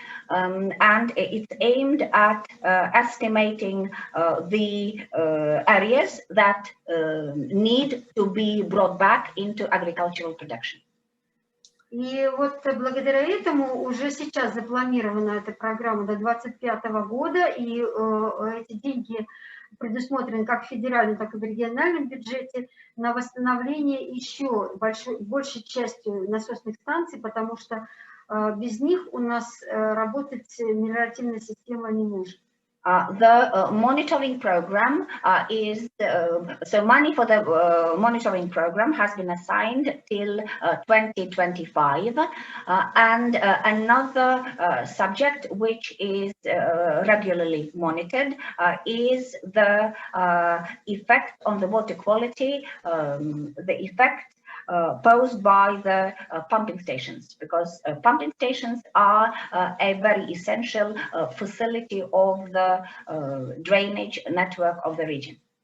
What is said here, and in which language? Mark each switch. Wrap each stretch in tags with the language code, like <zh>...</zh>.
<en>And it's aimed at estimating the areas that need to be brought back into agricultural production.</en> <ru>И вот благодаря этому уже сейчас запланирована эта программа до 2025 года, и эти деньги предусмотрены как в федеральном, так и в региональном бюджете на восстановление еще большей частью насосных станций, потому что Без них у нас работать мелиоративная система не может.</ru> <en>The monitoring program is, so money for the monitoring program has been assigned till 2025. And another subject which is regularly monitored is the effect on the water quality, the effect posed by the pumping stations, because pumping stations are a very essential facility of the drainage network of the region.</en>